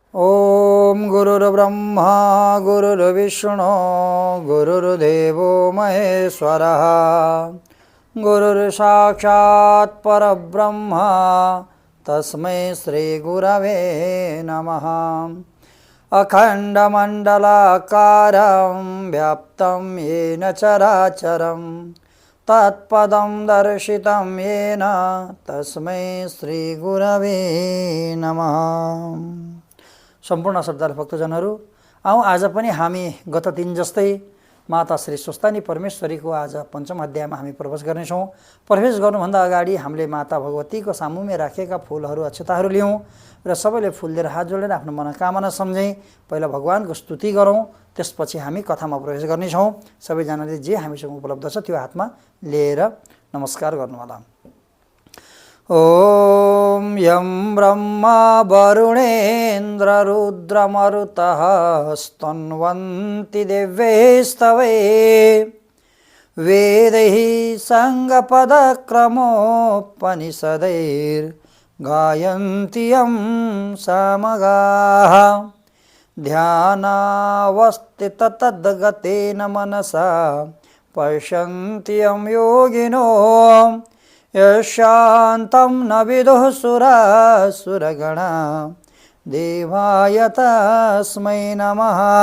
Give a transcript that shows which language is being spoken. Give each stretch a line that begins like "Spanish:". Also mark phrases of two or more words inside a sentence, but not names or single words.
Sanskrit: ओम गुरुर्ब्रह्मा गुरुर्विष्णु गुरुर्देवो महेश्वरः गुरुर्साक्षात् परब्रह्म तस्मै श्री गुरवे नमः। अखण्डमण्डलाकारं व्याप्तं येन चराचरं तत्पदं दर्शितं येन तस्मै श्री गुरवे नमः।
Nepali: सम्पूर्ण श्रद्धालु भक्तजनहरू, आज पनि हामी गत दिन जस्तै माता श्री स्वस्तानी परमेश्वरीको आज पञ्चम अध्यायमा हामी प्रवेश गर्नेछौँ। प्रवेश गर्नुभन्दा अगाडि हामीले माता भगवतीको सामुमे राखेका फुलहरू अक्षताहरू लियौँ र सबैले फुल लिएर हात जोडेर आफ्नो मनोकामना सम्झै पहिला भगवानको स्तुति गरौँ, त्यसपछि हामी कथामा प्रवेश गर्नेछौँ। सबैजनाले जे हामीसँग उपलब्ध छ त्यो हातमा लिएर नमस्कार गर्नुहोला।
Sanskrit: ओम यं ब्रह्मा वरुणेन्द्र रुद्रमरुतः स्तन्वन्ति दिव्यैस्तवै वेदैः साङ्गपदक्रमोपनिषदैर्गायन्ति यं सामगाः ध्यानावस्थिततद्गतेन मनसा पश्यन्ति यं योगिनो यशान्तं न विदुः सुरासुरगणा देवाय तस्मै नमः।